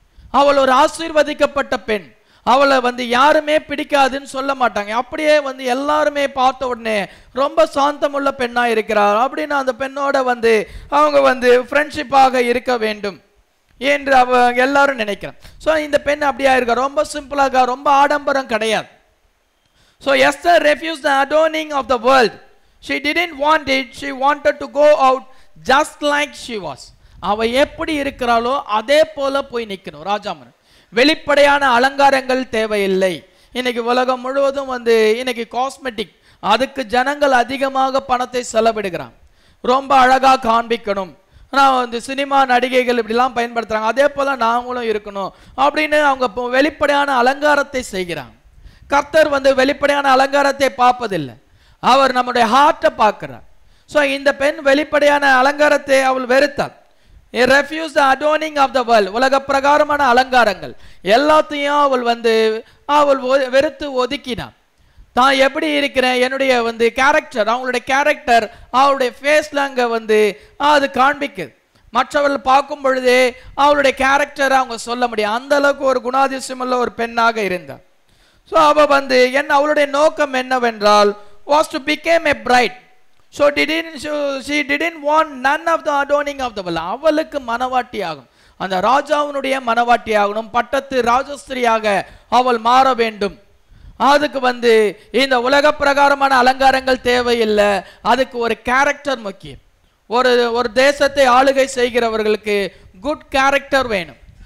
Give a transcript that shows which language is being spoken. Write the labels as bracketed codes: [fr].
[ta] அவள் ஒரு ஆசீர்வதிக்கப்பட்ட பெண். அவளை யாருமே பிடிக்காதுன்னு சொல்ல மாட்டாங்க. அப்படியே எல்லாருமே பார்த்த உடனே ரொம்ப சாந்தமுள்ள பெண்ணா இருக்கிறார் அப்படின்னு அந்த பெண்ணோட அவங்க ஃப்ரெண்ட்ஷிப்பாக இருக்க வேண்டும் என்று எல்லாரும் நினைக்கிறான். ஸோ இந்த பெண் அப்படியா இருக்கா, ரொம்ப சிம்பிளாக, ரொம்ப ஆடம்பரம் கிடையாது. [en] So Esther refused the adorning of the world. She didn't want it. She wanted to go out just like she was. [ta] அவ எப்படி இருக்கிறாளோ அதே போல போய் நிற்கணும். ராஜாமன் வெளிப்படையான அலங்காரங்கள் தேவையில்லை. இன்னைக்கு உலகம் முழுவதும் இன்னைக்கு காஸ்மெட்டிக், அதுக்கு ஜனங்கள் அதிகமாக பணத்தை செலவிடுகிறாங்க. ரொம்ப அழகா காண்பிக்கணும். நான் சினிமா நடிகைகள் இப்படிலாம் பயன்படுத்துறாங்க, அதே போல நாங்களும் இருக்கணும் அப்படின்னு அவங்க வெளிப்படையான அலங்காரத்தை செய்கிறாங்க. கர்த்தர் வெளிப்படையான அலங்காரத்தை பார்ப்பதில்லை, அவர் நம்முடைய ஹார்ட்டை பார்க்கிறார். ஸோ இந்த பெண் வெளிப்படையான அலங்காரத்தை அவள் வெறுத்தாள். [en] refuse the adorning of the world, [ta] உலக பிரகாரமான அலங்காரங்கள் எல்லாத்தையும் அவள் வெறுத்து ஒதுக்கினான். தான் எப்படி இருக்கிறேன், என்னுடைய கேரக்டர், அவங்களுடைய கேரக்டர் அவளுடைய ஃபேஸ்ல அங்கே அது காண்பிக்குது. மற்றவர்கள் பார்க்கும் பொழுதே அவளுடைய கேரக்டரை அவங்க சொல்ல முடியும். அந்த அளவுக்கு ஒரு குணாதிசயமுள்ள ஒரு பெண்ணாக இருந்தார். ஸோ அவ அவளுடைய நோக்கம் என்னவென்றால் [en] was to become a bride. So she didn't want none of the adorning of the world. [ta] அவளுக்கு மனவாட்டி ஆகும், அந்த ராஜாவினுடைய மனவாட்டி ஆகணும், பட்டத்து ராஜஸ்திரியாக அவள் மாற வேண்டும். அதுக்கு இந்த உலக பிரகாரமான அலங்காரங்கள் தேவையில்லை, அதுக்கு ஒரு கேரக்டர் முக்கியம். ஒரு தேசத்தை ஆளுகை செய்கிறவர்களுக்கு குட் கேரக்டர் வேணும்.